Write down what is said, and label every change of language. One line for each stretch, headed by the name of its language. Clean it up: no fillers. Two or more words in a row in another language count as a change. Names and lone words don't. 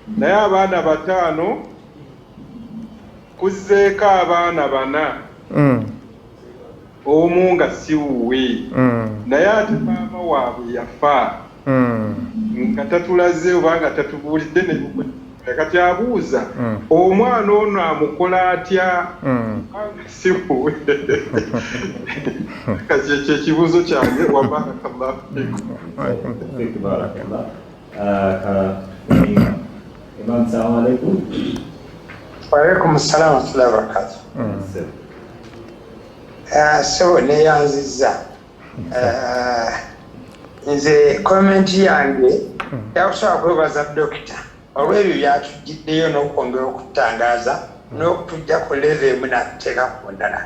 Ganda: naye abaana 5 kuzzeeko abaana 4 omu nga si wuwe naye ate maama waabwe yafa nga tatulaze oba nga tatubuulidde ne kati abuuza omwana ono amukola atya si wuwe kati ekyo ekibuuzo kyange
Arabic: وبارك الله فيكم. إمام، السلام عليكم. وعليكم السلام ورحمة الله وبركاته.
Ganda: So neyanziza nze komenti yange yakusobola kwebaza dokita olw'ebyo byatujjiddeyo n'okwongera okutangaza n'okutujja ku leve emu n'atuteeka ku ndala.